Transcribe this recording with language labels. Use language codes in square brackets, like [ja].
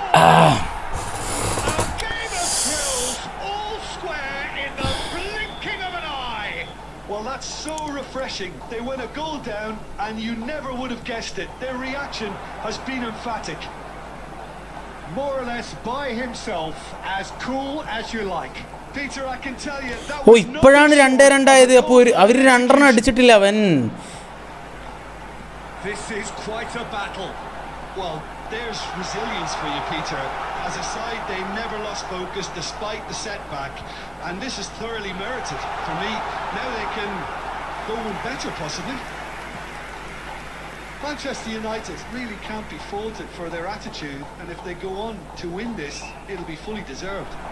[en] A game of thrills, all square in the blinking of an eye. Well, that's so refreshing. They went a goal down and you never would have guessed it. Their reaction has been emphatic. More or less by himself, as cool as you like. Peter, I can tell you that oh was [ml] ഇപ്പോഴാണ് 2-2 അപ്പോൾ അവർ 2 അടിച്ചിട്ടില്ല അവൻ. [en] This is quite a battle. Well, there's resilience for you, Peter. As a side, they never lost focus despite the setback, and this is thoroughly merited for me. Now they can go one better, possibly. Manchester United really can't be faulted for their attitude, and if they go on to win this, it'll be fully deserved.